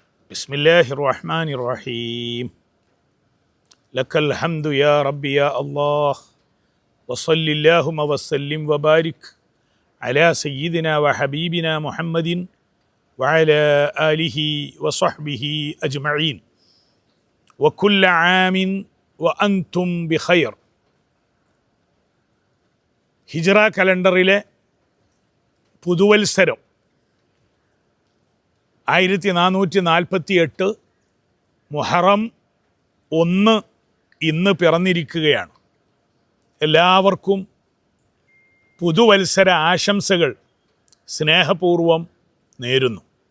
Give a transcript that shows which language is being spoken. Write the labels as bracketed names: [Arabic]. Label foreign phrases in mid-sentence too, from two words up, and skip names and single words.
[Arabic] بسم الله الرحمن الرحيم لك الحمد يا ربي يا الله وصل اللهم وسلم وبارك على سيدنا وحبيبنا محمد وعلى آله وصحبه أجمعين وكل عام وأنتم بخير. [Malayalam] ഹിജ്റ കലണ്ടറിലെ പുതുവത്സരം 1448 മുഹറം 1 ഇന്ന് പിറന്നിരിക്കുകയാണ്. എല്ലാവർക്കും പുതുവത്സര ആശംസകൾ സ്നേഹപൂർവം നേരുന്നു.